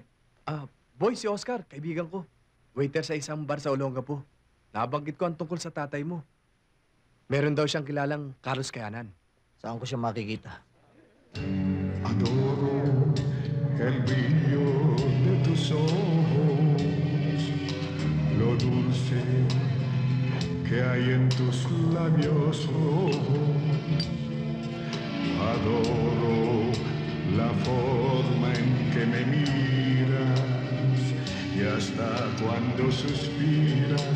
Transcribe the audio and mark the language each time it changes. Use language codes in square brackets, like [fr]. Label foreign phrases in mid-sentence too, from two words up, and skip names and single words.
[tl] Boy, si Oscar, kaibigan ko. Waiter sa isang bar sa Olongapo. Nabanggit ko ang tungkol sa tatay mo. Meron daw siyang kilalang Carlos Kayanan. saan ko siya makikita? [es] Adoro el brillo de tus ojos, lo dulce que hay en tus labios rojos. Adoro la forma en que me miras y hasta cuando suspiras.